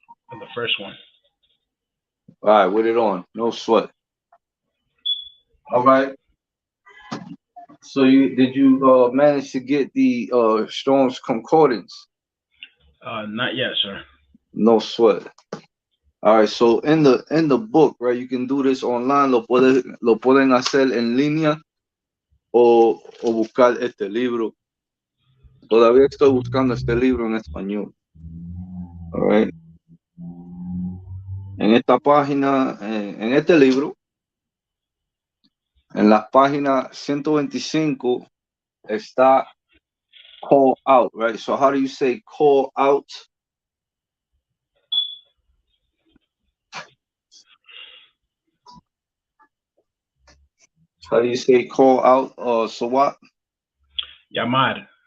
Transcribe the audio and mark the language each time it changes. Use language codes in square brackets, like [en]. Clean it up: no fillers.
[en] The first one. All right, with it on. No sweat. All right. So did you manage to get the Strong's Concordance? Not yet, sir. No sweat. All right, so in the book, right, you can do this online, [es] lo pueden hacer en línea o buscar este libro. Todavía estoy buscando este libro en español. [en] All right. [es] En esta página, en este libro, en la página 125 está call out, right? [en] So how do you say call out? How do you say call out? So what? [es] Llamar.